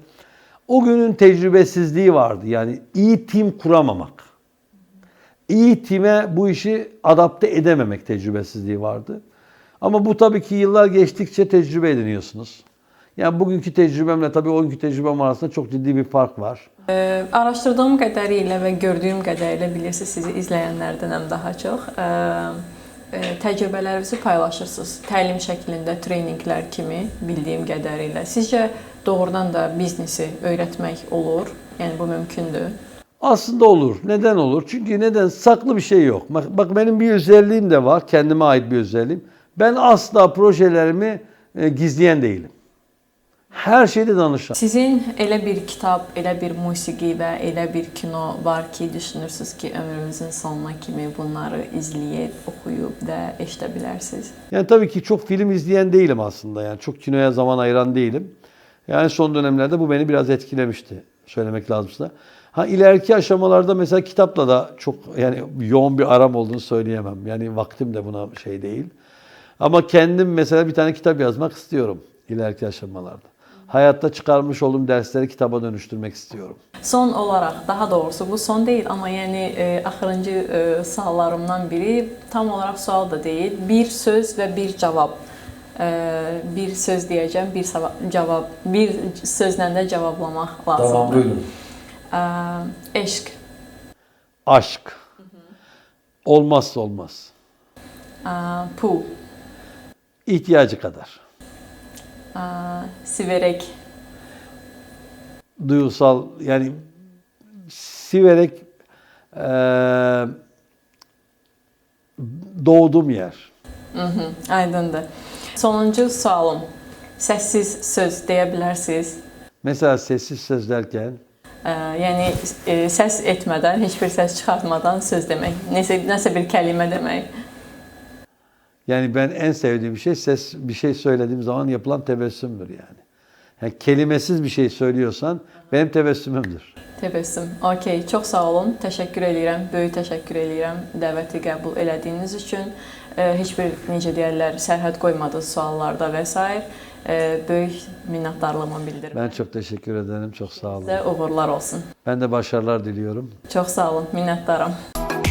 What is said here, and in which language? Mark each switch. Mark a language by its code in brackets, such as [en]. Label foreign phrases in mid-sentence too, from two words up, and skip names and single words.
[tr] O günün tecrübesizliği vardı. Yani iyi tim kuramamak. İyi time bu işi adapte edememek tecrübesizliği vardı. Ama bu tabii ki yıllar geçtikçe tecrübe ediniyorsunuz. Yani bugünkü tecrübemle tabii o günkü tecrübem arasında çok ciddi bir fark var. [az] Araşdırdığım qədərilə və gördüyüm qədərilə bilirsiniz, sizi izləyənlərdənəm daha çox. Təcrübələrinizi paylaşırsınız. Təlim şəklində, treninqlər kimi bildiyim qədərilə. Sizcə doğrudan da biznesi öyrətmək olur? Yəni bu mümkündür? [tr] Aslında olur. Neden olur? Çünkü neden? Saklı bir şey yok. Bak benim bir özelliğim de var. Kendime ait bir özelliğim. Ben asla projelerimi gizleyen değilim. [az] Hər şeydə danışıram. Sizin elə bir kitab, elə bir musiqi və elə bir kino var ki, düşünürsünüz ki, ömrünüzün sonuna kimi bunları izləyib, oxuyub və eşidə bilərsiniz? [tr] Yani tabii ki çok film izleyen değilim aslında. Yani çok kinoya zaman ayıran değilim. Yani son dönemlerde bu beni biraz etkilemişti. Söylemek lazımsa. Ha ileriki aşamalarda mesela kitapla da çok yani yoğun bir aram olduğunu söyleyemem. Yani vaktim de buna şey değil. Ama kendim mesela bir tane kitap yazmak istiyorum ileriki aşamalarda. Hayatta çıkarmış olduğum dersleri kitaba dönüştürmek istiyorum. [az] Son olaraq, daha doğrusu bu son deyil, amma yəni axırıncı suallarımdan biri tam olaraq sual da deyil. Bir söz və bir cavab. Bir söz deyəcəm, bir sözlə də cavablamaq lazımdır. [tr] Tamam, buyurun. [az] Eşq. [tr] Aşk. Olmazsa olmaz. [az] Pul. [tr] İhtiyacı kadar. [az] Siverek. [tr] Duygusal yani siverek doğduğum yer. [az] Aydındır. Sonuncu sualım. Səssiz söz deyə bilərsiniz? [tr] Mesela sessiz söz derken [az] Yəni səs etmədən, heç bir səs çıxartmadan söz demək. Nəsə bir kəlimə demək. [tr] yani ben en sevdiğim şey bir şey söylediğim zaman yapılan tebessümdür yani. Yani kelimesiz bir şey söylüyorsan benim tebessümümdür. [az] Təbəssüm. Okey, çox sağ olun. Təşəkkür eləyirəm. Böyük təşəkkür eləyirəm dəvəti qəbul elədiyiniz üçün. Heç bir necə deyirlər, sərhəd qoymadınız suallarda və s. Böyük minnətdarlığımı bildirirəm. [tr] Ben çok teşekkür ederim. Çok sağ olun. [az] Sizə uğurlar olsun. [tr] Ben de başarılar diliyorum. [az] Çox sağ olun. Minnətdaram.